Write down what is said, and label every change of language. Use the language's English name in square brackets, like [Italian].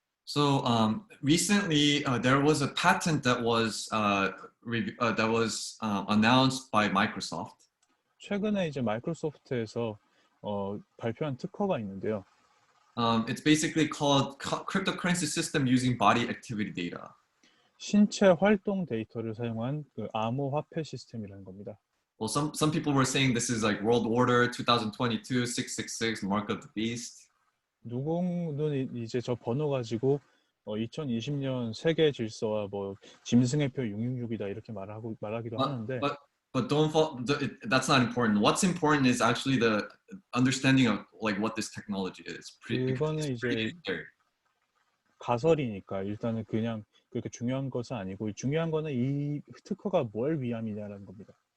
[English] So recently, there was a patent that was announced by Microsoft. [Korean] 최근에 이제 마이크로소프트에서 발표한 특허가 있는데요. [English] It's basically called cryptocurrency system using body activity data. [Korean] 신체 활동 데이터를 사용한 그 암호화폐 시스템이라는 겁니다. [English] Well, some people were saying this is like World Order 2022 666 Mark of the Beast. [Korean] 누구는 이제 저 번호 가지고 2020년 세계 질서와 뭐 짐승의 표 666이다 이렇게 말하기도 하는데. [English] But don't fall. That's not important. What's important is actually the understanding of like what this technology is. [Korean] 그거는 이제 가설이니까 일단은 그냥 그렇게 중요한 것은 아니고 중요한 거는 이 특허가 뭘 위함이냐라는 겁니다.